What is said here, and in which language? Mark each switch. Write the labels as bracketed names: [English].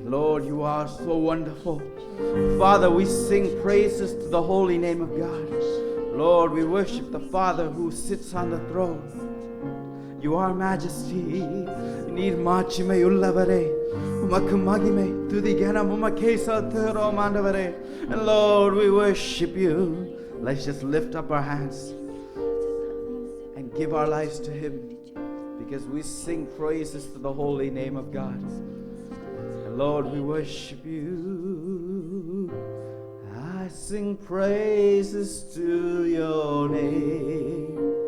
[English] Lord, you are so wonderful. Father, we sing praises to the holy name of God. Lord, we worship the Father who sits on the throne. You are majesty. [Tamil] நீர் மாட்சிமை உள்ளவரே, உமக்கு மகிமை துதி கனம் உமக்கே செலுத்துகிறோம் ஆண்டவரே. [English] And Lord, we worship you. Let's just lift up our hands and give our lives to Him, because we sing praises to the holy name of God. And Lord, we worship You. I sing praises to Your name.